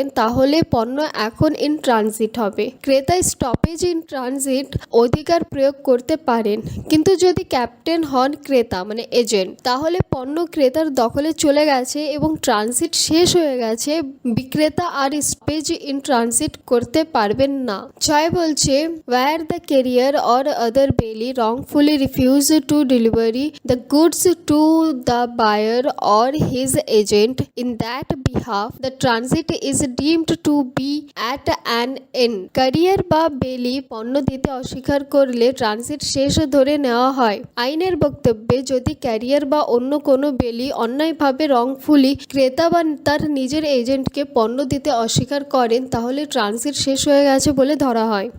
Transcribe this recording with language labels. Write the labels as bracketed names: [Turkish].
[Bangla] করেন তাহলে পণ্য এখন ইন ট্রানজিট হবে। ক্রেতা স্টপেজ ইন ট্রানজিট অধিকার প্রয়োগ করতে পারেন, কিন্তু যদি ক্যাপ্টেন হন ক্রেতা মানে এজেন্ট, তাহলে পণ্য ক্রেতার দখলে চলে গেছে এবং ট্রানজিট শেষ হয়ে গেছে, বিক্রেতা আর স্টপেজ ইন ট্রানজিট করতে পারবেন না। 6 বলছে [English] Where the carrier or other bailee wrongfully refuse to delivery the goods to the buyer or his agent, in that behalf the transit is deemed to be at an end. [Bangla] Career বা বেলি পণ্য দিতে অস্বীকার করলে ট্রানজিট শেষ ধরে নেওয়া হয়। আইনের বক্তব্যে যদি ক্যারিয়ার বা অন্য কোনো বেলি অন্যায়ভাবে রংফুলি ক্রেতা বা তার নিজের এজেন্টকে পণ্য দিতে অস্বীকার করেন তাহলে ট্রানজিট শেষ হয়ে গেছে বলে ধরা হয়।